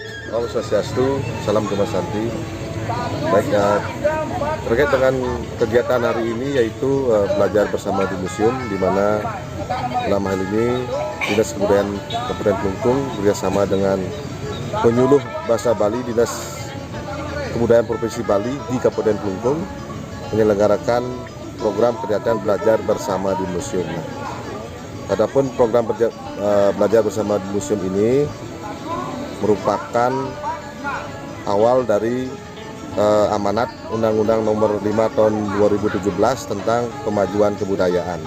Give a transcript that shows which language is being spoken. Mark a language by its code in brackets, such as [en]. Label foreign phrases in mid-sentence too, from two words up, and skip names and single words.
[ban] Om Swastiastu, [id] salam Gema Santi. Baik, terkait dengan kegiatan hari ini yaitu belajar bersama di museum, di mana dalam hal ini Dinas Kebudayaan Kabupaten Kelungkung bekerjasama dengan penyuluh bahasa Bali Dinas Kebudayaan Provinsi Bali di Kabupaten Kelungkung menyelenggarakan program kegiatan belajar bersama di museum. Adapun program belajar bersama di museum ini merupakan awal dari amanat Undang-Undang Nomor 5 Tahun 2017 tentang kemajuan kebudayaan.